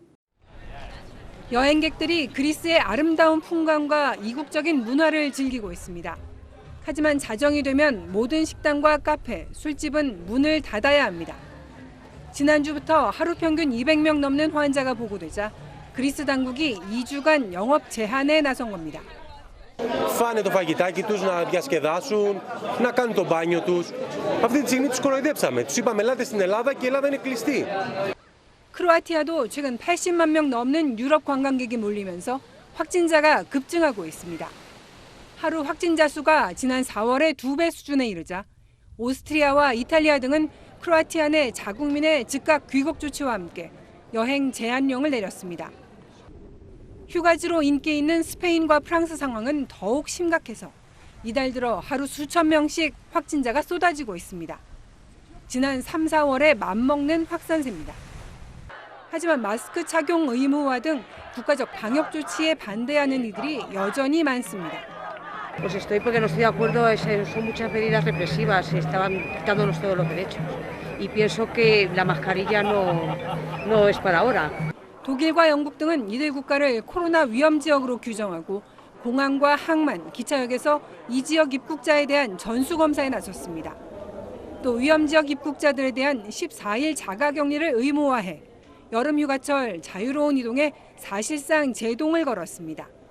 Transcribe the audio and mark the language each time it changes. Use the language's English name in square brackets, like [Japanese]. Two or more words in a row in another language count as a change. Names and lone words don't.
[Korean] 여행객들이 그리스의 아름다운 풍광과 이국적인 문화를 즐기고 있습니다. 하지만 자정이 되면 모든 식당과 카페, 술집은 문을 닫아야 합니다. 지난주부터 하루 평균 200명 넘는 환자가 보고되자 그리스 당국이 2주간 영업 제한에 나선 겁니다. [Greek] Φάνε το φαγητάκι τους, να διασκεδάσουν, να κάνουν το μπάνιο τους. Αυτή τη στιγμή τους κοροϊδέψαμε. Τους είπαμε ελάτε στην Ελλάδα και η Ελλάδα είναι κλειστή. [Korean] 크로아티아도 최근 80만 명 넘는 유럽 관광객이 몰리면서 확진자가 급증하고 있습니다. 하루 확진자 수가 지난 4월의 2배 수준에 이르자 오스트리아와 이탈리아 등은 크로아티아 내 자국민의 즉각 귀국 조치와 함께 여행 제한령을 내렸습니다. 휴가지로 인기 있는 스페인과 프랑스 상황은 더욱 심각해서 이달 들어 하루 수천 명씩 확진자가 쏟아지고 있습니다. 지난 3, 4월에 맞먹는 확산세입니다. 하지만 마스크 착용 의무화 등 국가적 방역 조치에 반대하는 이들이 여전히 많습니다. [Spanish] Pues estoy porque no estoy de acuerdo, son muchas medidas represivas, se estaban quitándonos todos los derechos. Y pienso que la mascarilla no es para ahora. [Korean] 독일과 영국 등은 이들 국가를 코로나 위험 지역으로 규정하고 공항과 항만, 기차역에서 이 지역 입국자에 대한 전수 검사에 나섰습니다. 또 위험 지역 입국자들에 대한 14일 자가격리를 의무화해 여름 휴가철 자유로운 이동에 사실상 제동을 걸었습니다.